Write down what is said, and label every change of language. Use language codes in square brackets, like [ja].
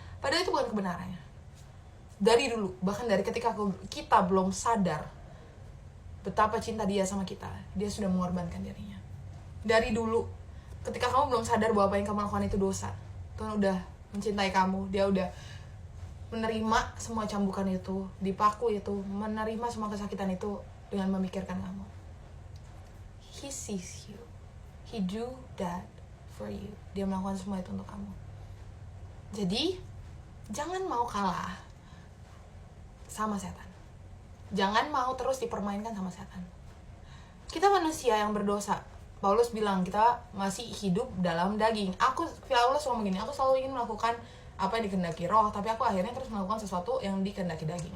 [id] Padahal itu bukan kebenarannya. Dari dulu, bahkan dari ketika kita belum sadar betapa cinta dia sama kita, dia sudah mengorbankan dirinya. Dari dulu, ketika kamu belum sadar bahwa apa yang kamu lakukan itu dosa, Tuhan udah mencintai kamu, dia udah menerima semua cambukan itu, dipaku itu, menerima semua kesakitan itu dengan memikirkan kamu. [en] He sees you, he do that for you. [id] Dia melakukan semua itu untuk kamu. Jadi jangan mau kalah sama setan. Jangan mau terus dipermainkan sama setan. Kita manusia yang berdosa. Paulus bilang kita masih hidup dalam daging. Paulus ngomong gini, aku selalu ingin melakukan apa yang dikehendaki roh, tapi aku akhirnya terus melakukan sesuatu yang dikehendaki daging.